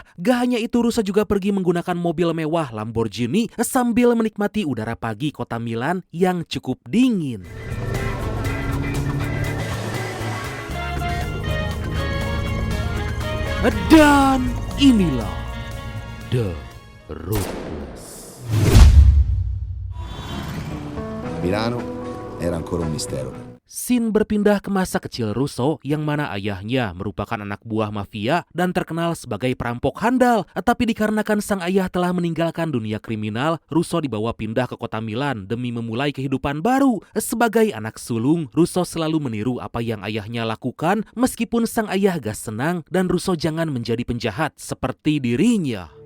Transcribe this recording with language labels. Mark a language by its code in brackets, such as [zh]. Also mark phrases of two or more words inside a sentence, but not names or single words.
[id] Gak hanya itu, Russo juga pergi menggunakan mobil mewah Lamborghini sambil menikmati udara pagi kota Milan yang cukup dingin. Dan inilah The Ruthless. [it] Milano era ancora un mistero. [id] Scene berpindah ke masa kecil Russo yang mana ayahnya merupakan anak buah mafia dan terkenal sebagai perampok handal. Tapi dikarenakan sang ayah telah meninggalkan dunia kriminal, Russo dibawa pindah ke kota Milan demi memulai kehidupan baru. Sebagai anak sulung, Russo selalu meniru apa yang ayahnya lakukan meskipun sang ayah gak senang dan Russo jangan menjadi penjahat seperti dirinya.